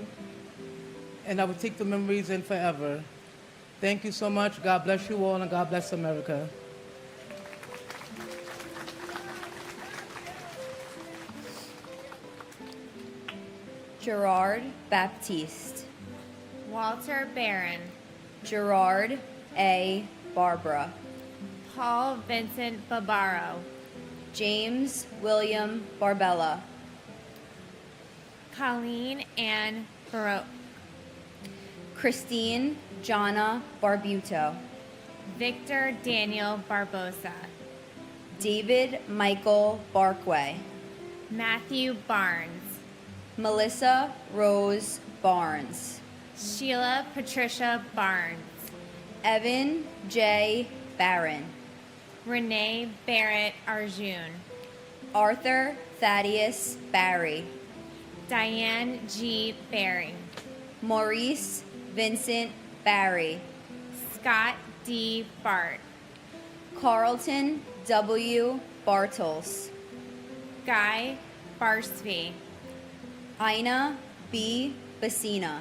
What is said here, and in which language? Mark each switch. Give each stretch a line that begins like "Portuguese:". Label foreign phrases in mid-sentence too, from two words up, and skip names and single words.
English: And I will take the memories in forever. Thank you so much. God bless you all, and God bless America. Gerard Baptiste, Walter Barron, Gerard A. Barbara, Paul Vincent Barbaro, James William Barbella, Colleen Ann Baroque, Christine Jana Barbuto, Victor Daniel Barbosa, David Michael Barkway, Matthew Barnes, Melissa Rose Barnes, Sheila Patricia Barnes, Evan J. Barron, Renee Barrett Arjun, Arthur Thaddeus Barry, Diane G. Baring, Maurice Vincent Barry, Scott D. Bart, Carlton W. Bartels, Guy Barsby, Ina B. Bassina,